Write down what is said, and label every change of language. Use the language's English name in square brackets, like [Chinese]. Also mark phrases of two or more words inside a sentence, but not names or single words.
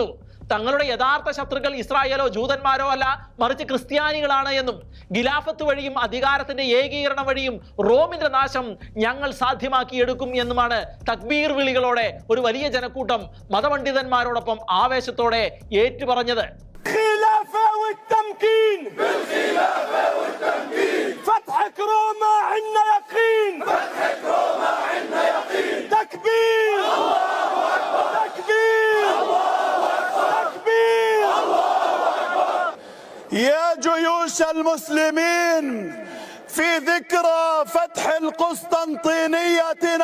[Malayalam] തങ്ങളുടെ യഥാർത്ഥ ശത്രുക്കൾ ഇസ്രായേലോ ജൂതന്മാരോ അല്ല, മറിച്ച് ക്രിസ്ത്യാനികളാണ് എന്നും ഖിലാഫത്ത് വഴിയും അധികാരത്തിന്റെ ഏകീകരണം വഴിയും റോമിന്റെ നാശം ഞങ്ങൾ സാധ്യമാക്കിയെടുക്കും എന്നുമാണ് തക്ബീർ വിളികളോടെ ഒരു വലിയ ജനക്കൂട്ടം അടക്കം മതപണ്ഡിതന്മാരോടൊപ്പം ആവേശത്തോടെ ഏറ്റുപറഞ്ഞത്. [Arabic] فتحك روما عنا يقين فتحك روما عنا يقين تكبير الله أكبر تكبير الله أكبر تكبير الله أكبر يا جيوش المسلمين في ذكرى فتح القسطنطينية